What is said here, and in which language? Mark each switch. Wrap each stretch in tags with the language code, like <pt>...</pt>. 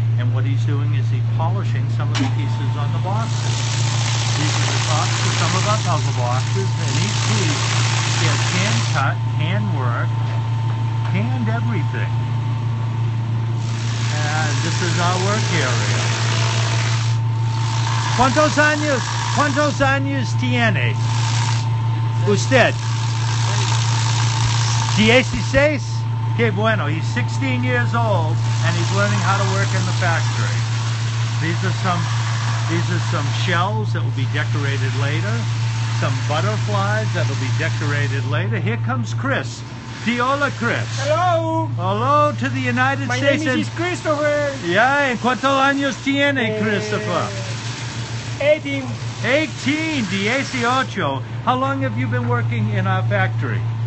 <en>And what he's doing is he's polishing some of the pieces on the boxes. These are the tops of some of our puzzle boxes, and each piece is hand cut, hand work, and everything. And this is our work area.</en> <es>¿Cuántos años tiene usted? 16? Que bueno,</es> <en>he's 16 years old and he's learning how to work in the factory. These are some shells that will be decorated later. Some butterflies that will be decorated later. Here comes Chris. Hola, Chris. Hello. Hello to the United States. My name is Christopher.</en> <es>Yeah, ¿en cuántos años tiene Christopher? 18. 18.</es> <en>How long have you been working in our factory?</en>